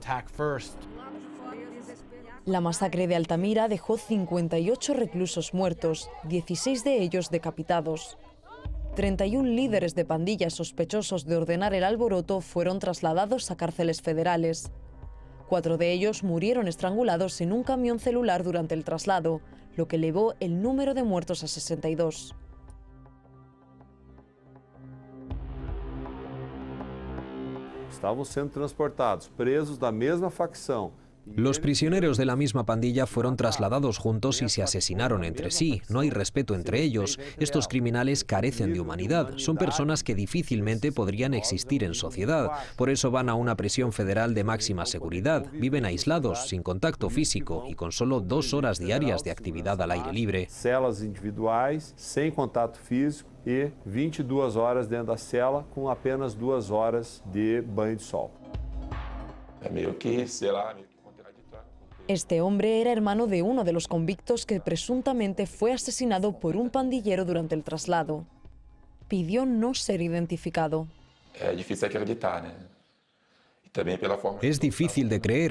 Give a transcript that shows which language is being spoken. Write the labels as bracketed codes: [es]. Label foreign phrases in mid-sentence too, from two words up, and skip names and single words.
[es] La masacre de Altamira dejó 58 reclusos muertos, 16 de ellos decapitados. 31 líderes de pandillas sospechosos de ordenar el alboroto fueron trasladados a cárceles federales. 4 de ellos murieron estrangulados en un camión celular durante el traslado, lo que elevó el número de muertos a 62. [pt] Estavam sendo transportados presos da mesma facção. [es] Los prisioneros de la misma pandilla fueron trasladados juntos y se asesinaron entre sí. No hay respeto entre ellos. Estos criminales carecen de humanidad. Son personas que difícilmente podrían existir en sociedad. Por eso van a una prisión federal de máxima seguridad. Viven aislados, sin contacto físico y con solo 2 horas diarias de actividad al aire libre. [pt] Celas individuais, sem contato físico e 22 horas dentro da cela com apenas 2 horas de banho de sol. [es] Este hombre era hermano de uno de los convictos que presuntamente fue asesinado por un pandillero durante el traslado. Pidió no ser identificado. Es difícil de creer.